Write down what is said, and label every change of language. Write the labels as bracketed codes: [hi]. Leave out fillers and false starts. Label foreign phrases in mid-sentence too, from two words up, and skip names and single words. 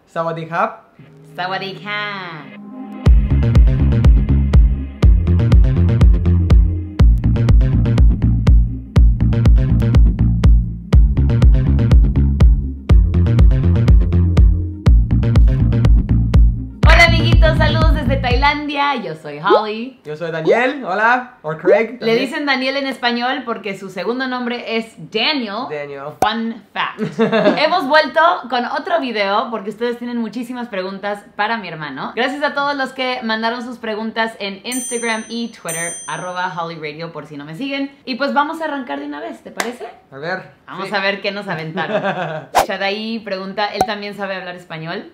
[th] สวัสดีครับ. สวัสดีครับ. [es] Saludos desde Tailandia, yo soy Holly. Yo soy Daniel, hola, o Craig. Le dicen Daniel en español porque su segundo nombre es Daniel. [en] Fun fact. [es] Hemos vuelto con otro video porque ustedes tienen muchísimas preguntas para mi hermano. Gracias a todos los que mandaron sus preguntas en Instagram y Twitter, @HollyRadio por si no me siguen. Y pues vamos a arrancar de una vez, ¿te parece? A ver. Vamos a ver qué nos aventaron. Shadai pregunta, ¿él también sabe hablar español?